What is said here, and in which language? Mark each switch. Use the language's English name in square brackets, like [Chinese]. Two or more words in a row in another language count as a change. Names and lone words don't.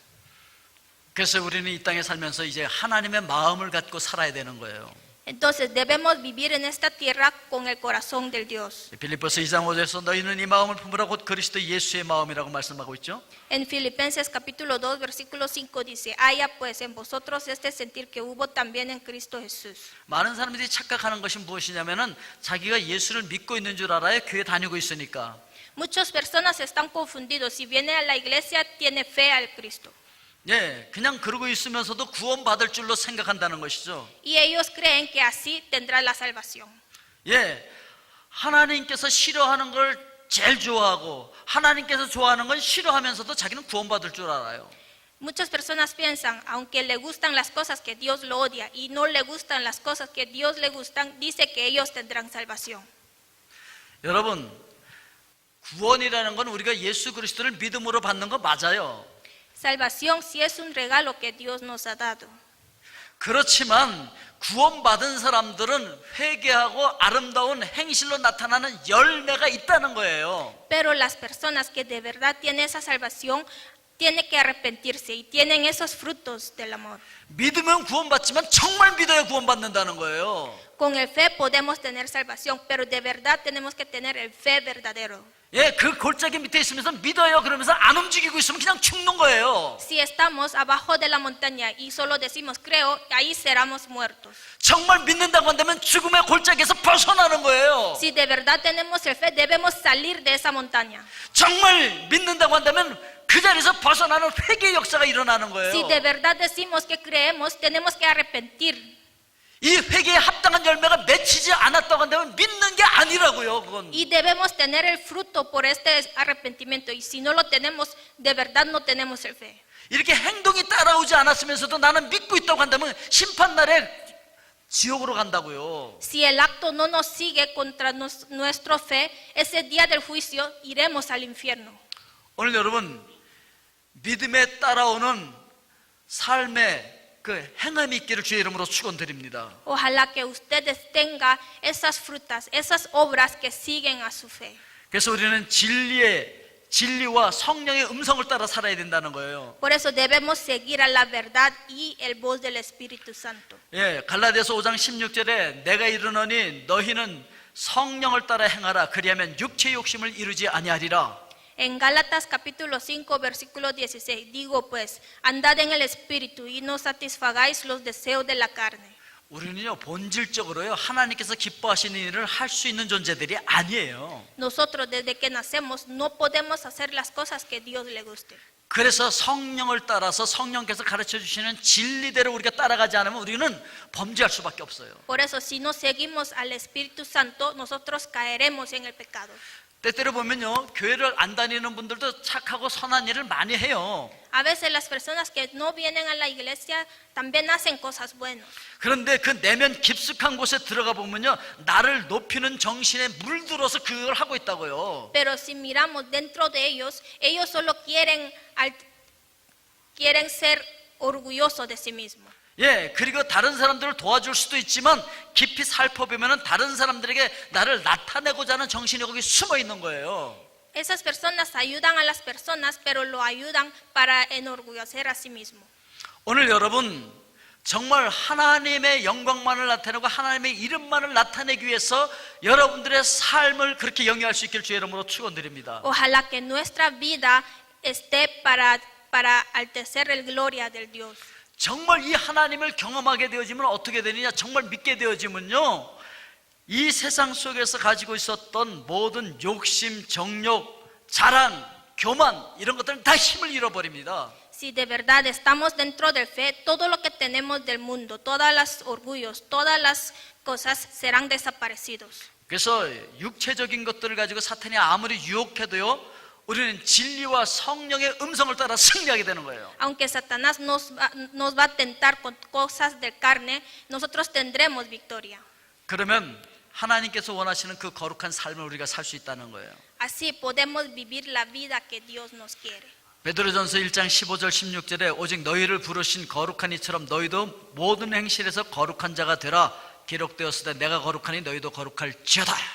[Korean] 그래서 우리는 이 땅에 살면서 이제 하나님의 마음을 갖고 살아야 되는 거예요. [Spanish] Entonces debemos vivir en esta tierra con el corazón del Dios. [Korean] 빌립보서 2장 5절에서 너희는 이 마음을 품으라 곧 그리스도 예수의 마음이라고 말씀하고 있죠. [Spanish] En Filipenses capítulo 2, versículo 5 dice: haya pues en vosotros este sentir que hubo también en Cristo Jesús. [Korean] 많은 사람들이 착각하는 것이 무엇이냐면은 자기가 예수를 믿고 있는 줄 알아요. 교회 다니고 있으니까. [Spanish] Muchas personas están confundidos. Si viene a la iglesia, tiene fe al Cristo. [Korean] 예, 그냥 그러고 있으면서도 구원받을 줄로 생각한다는 것이죠. [Spanish] Y ellos creen que así tendrá la salvación. [Korean] 예, 하나님께서 싫어하는 걸 제일 좋아하고 하나님께서 좋아하는 건 싫어하면서도 자기는 구원받을 줄 알아요. [Spanish] Muchas personas piensan, aunque le gustan las cosas que Dios lo odia y no le gustan las cosas que Dios le gustan, dice que ellos tendrán salvación. [Korean] 여러분, 구원이라는 건 우리가 예수 그리스도를 믿음으로 받는 거 맞아요. [Spanish] Salvación sí es un regalo que Dios nos ha dado. [Korean] 그렇지만 구원받은 사람들은 회개하고 아름다운 행실로 나타나는 열매가 있다는 거예요. [Spanish] Pero las personas que de verdad tienen esa salvación tienen que arrepentirse y tienen esos frutos del amor. [Korean] 믿으면 구원받지만 정말 믿어야 구원받는다는 거예요. [Spanish] Con el fe podemos tener salvación, pero de verdad tenemos que tener el fe verdadero. [Korean] 예, 그 골짜기 밑에 있으면서 믿어요 그러면서 안 움직이고 있으면 그냥 죽는 거예요. [Spanish] Si estamos abajo de la montaña y solo decimos creo, ahí seremos muertos. [Korean] 정말 믿는다고 한다면 죽음의 골짜기에서 벗어나는 거예요. [Spanish] Si de verdad tenemos el fe, debemos salir de esa montaña. [Korean] 정말 믿는다고 한다면 그 자리에서 벗어나는 회개의 역사가 일어나는 거예요. [Spanish] Si de verdad decimos que creemos, tenemos que arrepentir. [Korean] 이 회개에 합당한 열매가 맺히지 않았다고 한다면 믿는 게 아니라고요. 그건. [Spanish] Y debemos tener el fruto por este arrepentimiento. Y si no lo tenemos, de verdad no tenemos el fe. [Korean] 이렇게 행동이 따라오지 않았으면서도 나는 믿고 있다고 한다면 심판날에 지옥으로 간다고요. [Spanish] Si el acto no nos sigue contra nuestra fe, ese día del juicio iremos al infierno. [Korean] 오늘 여러분 믿음에 따라오는 삶의 그 행함이 있기를 주의 이름으로 축원드립니다. [Spanish] Ojalá que ustedes tengan esas frutas, esas obras que siguen a su fe. [Korean] 그래서 우리는 진리와 성령의 음성을 따라 살아야 된다는 거예요. [Spanish] Por eso debemos seguir a la verdad y el voz del Espíritu Santo. [Korean] 예, 갈라디아서 5장 16절에 내가 이르노니 너희는 성령을 따라 행하라 그리하면 육체의 욕심을 이루지 아니하리라. [Spanish] En Gálatas capítulo 5 versículo 16, digo pues, andad en el Espíritu y no satisfagáis los deseos de la carne. [Korean] 우리는요 본질적으로요 하나님께서 기뻐하시는 일을 할 수 있는 존재들이 아니에요. [Spanish] Nosotros desde que nacemos no podemos hacer las cosas que Dios le guste. [Korean] 그래서 성령을 따라서 성령께서 가르쳐 주시는 진리대로 우리가 따라가지 않으면 우리는 범죄할 수밖에 없어요. [Spanish] Por eso si no seguimos al Espíritu Santo, nosotros caeremos en el pecado. [Korean] 때때로 보면요 교회를 안 다니는 분들도 착하고 선한 일을 많이 해요. [Spanish] A veces las personas que no vienen a la iglesia también hacen cosas buenas. [Korean] 그런데 그 내면 깊숙한 곳에 들어가 보면요 나를 높이는 정신에 물들어서 그걸 하고 있다고요. [Spanish] Pero si miramos dentro de ellos, ellos solo quieren ser orgullosos de sí mismos. [Korean] 예, 그리고 다른 사람들을 도와줄 수도 있지만 깊이 살펴보면은 다른 사람들에게 나를 나타내고자 하는 정신이 거기 숨어 있는 거예요. [Spanish] Esas personas ayudan a las personas, pero lo ayudan para enorgullecer a sí mismo. [Korean] 오늘 여러분 정말 하나님의 영광만을 나타내고 하나님의 이름만을 나타내기 위해서 여러분들의 삶을 그렇게 영위할 수 있길 주의 이름으로 축원드립니다. [Spanish] Ojalá que nuestra vida esté para altecer el gloria del Dios. [Korean] 정말 이 하나님을 경험하게 되어지면 어떻게 되느냐? 정말 믿게 되어지면요 이 세상 속에서 가지고 있었던 모든 욕심, 정욕, 자랑, 교만 이런 것들은 다 힘을 잃어버립니다. [Spanish] Si de verdad estamos dentro del fe, todo lo que tenemos del mundo, todos los orgullos, todas las cosas serán desaparecidos. [Korean] 그래서 육체적인 것들을 가지고 사탄이 아무리 유혹해도요, 우리는 진리와 성령의 음성을 따라 승리하게 되는 거예요. [Spanish] Aunque Satanás nos va a tentar con cosas de carne, nosotros tendremos victoria. [Korean] 그러면 하나님께서 원하시는 그 거룩한 삶을 우리가 살 수 있다는 거예요. [Spanish] Así podemos vivir la vida que Dios nos quiere. [Korean] 베드로전서 1장 15절 16절에 오직 너희를 부르신 거룩한 이처럼 너희도 모든 행실에서 거룩한 자가 되라 기록되었을 때 내가 거룩하니 너희도 거룩할지어다.